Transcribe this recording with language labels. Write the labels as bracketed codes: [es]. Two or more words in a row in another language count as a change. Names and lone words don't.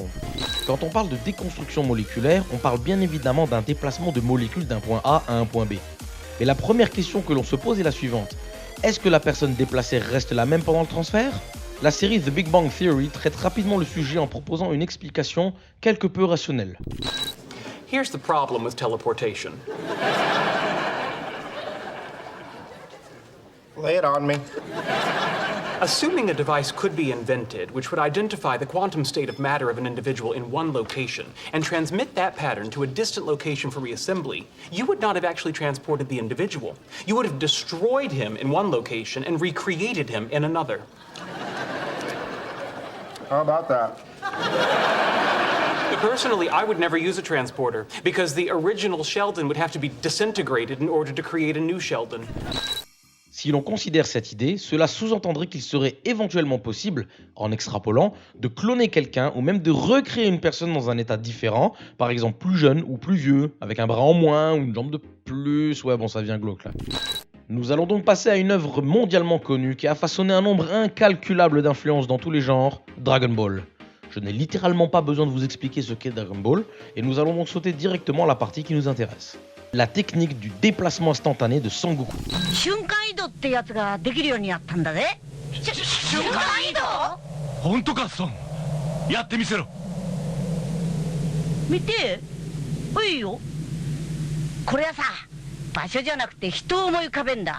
[fr] Quand on parle de déconstruction moléculaire, on parle bien évidemment d'un déplacement de molécules d'un point A à un point B. Mais la première question que l'on se pose est la suivante. Est-ce que la personne déplacée reste la même pendant le transfert ? La série The Big Bang Theory traite rapidement le sujet en proposant une explication quelque peu rationnelle. [en] Here's the problem with teleportation. Lay it on me. Assuming a device could be invented which would identify the quantum state of matter of an individual in one location and transmit that pattern to a distant location for reassembly, you would not have actually transported the individual. You would have destroyed him in one location and recreated him in another. How about that? Personally, I would never use a transporter because the original Sheldon would have to be disintegrated in order to create a new Sheldon. [fr] Si l'on considère cette idée, cela sous-entendrait qu'il serait éventuellement possible, en extrapolant, de cloner quelqu'un ou même de recréer une personne dans un état différent, par exemple plus jeune ou plus vieux, avec un bras en moins ou une jambe de plus, ouais bon ça devient glauque là. Nous allons donc passer à une œuvre mondialement connue qui a façonné un nombre incalculable d'influences dans tous les genres, Dragon Ball. Je n'ai littéralement pas besoin de vous expliquer ce qu'est Dragon Ball, et nous allons donc sauter directement à la partie qui nous intéresse. La technique du déplacement instantané de Sangoku. [ja] 瞬間移動ってやつができるようになったんだぜ。瞬間移動？本当か、孫。やってみせろ。見て。いいよ。これはさ、場所じゃなくて人を思い浮かべんだ。